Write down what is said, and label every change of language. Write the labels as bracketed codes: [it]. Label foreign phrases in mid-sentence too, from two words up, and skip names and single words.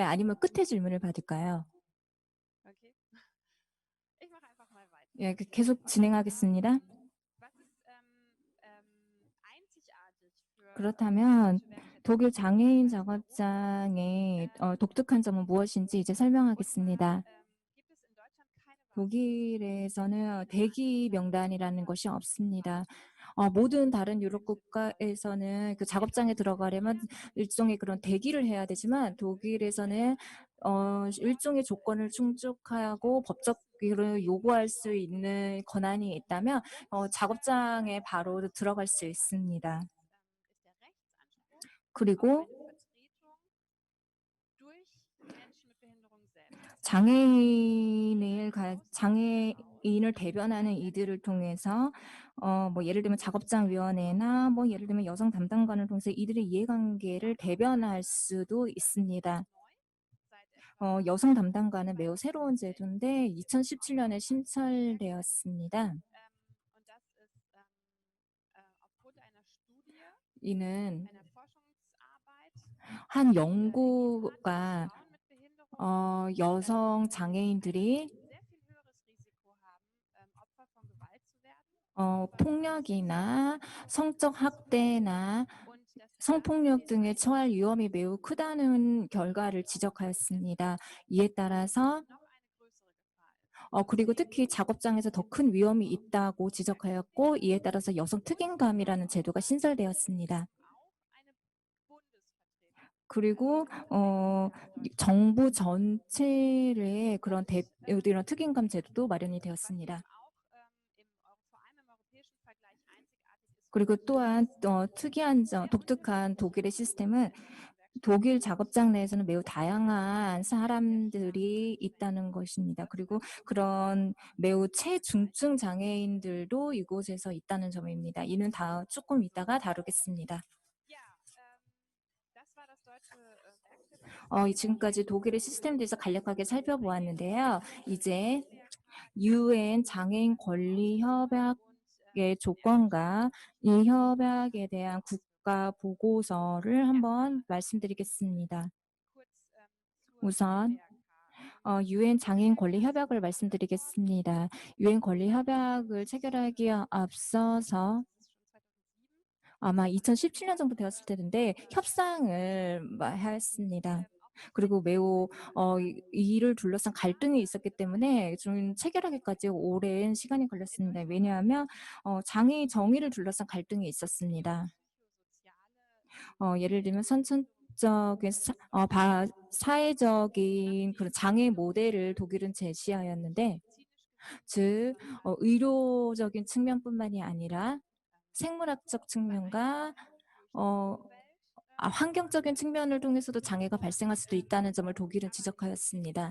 [ko] 아니면 끝에 질문을 받을까요? 예, 계속 진행하겠습니다. 그렇다면 독일 장애인 작업장의 독특한 점은 무엇인지 이제 [de] Und zwar [ko] 설명하겠습니다. [de] gibt es in Deutschland keine [ko] 독일에서는 [de] Warteschlange. [ko] 대기 명단이라는 것이 없습니다. 모든 다른 유럽 국가에서는 그 작업장에 들어가려면 일종의 그런 대기를 해야 되지만 독일에서는 일종의 조건을 충족하고 법적으로 요구할 수 있는 권한이 있다면 작업장에 바로 들어갈 수 있습니다. [de] Ist der Rechtsanspruch auf [ko] 그리고 [de] eine Vertretung durch Menschen mit Behinderung selbst. Das heißt, [ko] 장애인을 대변하는 이들을 통해서 뭐 예를 들면 작업장위원회나 뭐 예를 들면 여성 담당관을 통해서 이들의 이해관계를 대변할 수도 있습니다. [de] neu, seit etwa [ko] 여성 담당관은 매우 새로운 [de] 2016. [ko] 제도인데 2017년에 신설되었습니다. [de] Und das ist aufgrund einer Studie, [ko] 이는 [de] einer Forschungsarbeit [ko] 한 [de] ergeben hat, dass [ko] 연구가 [de] Frauen mit Behinderung [ko] 여성 [de] ein [ko] 장애인들이 [de] sehr viel höheres Risiko haben, Opfer von Gewalt zu werden, Opfer von [ko] 폭력이나 성적 학대나 [de] und dass sie dann [ko] 성폭력 [de] den [ko] 등에 처할 [de] Eintritt [ko] 위험이 매우 크다는 결과를 지적하였습니다. 이에 따라서 [de] noch eine größere Gefahr ist. [ko] 그리고 특히 작업장에서 더 큰 위험이 있다고 지적하였고 이에 따라서 여성 [de] Und [ko] 특임감이라는 제도가 신설되었습니다. [de] auch eine Bundesvertretung. [ko] 그리고 정부 전체의 그런 이런 특임감 제도도 마련이 [de] Was [ko] 되었습니다. [de] eben auch vor allem im europäischen Vergleich einzigartig ist, [ko] 그리고 [de] ist, [ko] 또한 [de] dass [ko] 특이한 [de] sehr [ko] 독특한 [de] unterschiedliche [ko] 독일의 시스템은 [de] Werkstätten [ko] 독일 작업장 내에서는 매우 다양한 사람들이 있다는 것입니다. 그리고 그런 매우 체중증 장애인들도 이곳에서 있다는 점입니다. 이는 조금 이따가 다루겠습니다. [de] ja, das war das deutsche Werkstättensystem. [ko] 지금까지 독일의 시스템에 대해서 간략하게 살펴보았는데요. 이제 [de] ILO-Werktag [ko] UN 장애인 권리 협약의 조건과 이 협약에 대한 국가 보고서를 한번 말씀드리겠습니다. [de] kurz zur [ko] 우선 [de] ILWRK. [ko] UN 장애인 권리 [de] Das [ko] 협약을 [de] wurde angenommen, [ko] 말씀드리겠습니다. UN 권리 협약을 체결하기에 앞서서 [de] das ist schon 2007, [ko] 아마 2017년 정도 되었을 텐데 협상을 하였습니다. [de] auch mit [ko] 그리고 매우 [de] Mitgliedstaaten. [ko] 이 일을 둘러싼 갈등이 있었기 때문에 좀 체결하기까지 오랜 시간이 [de] In [ko] 걸렸습니다. [de] Deutschland [ko] 왜냐하면 장애인 정의를 둘러싼 갈등이 있었습니다. 예를 들면 선천적인 사회적인 그런 장애 모델을 독일은 제시하였는데 즉 의료적인 측면뿐만이 아니라 생물학적 측면과 어 환경적인 측면을 통해서도 장애가 발생할 수도 있다는 점을 독일은 지적하였습니다.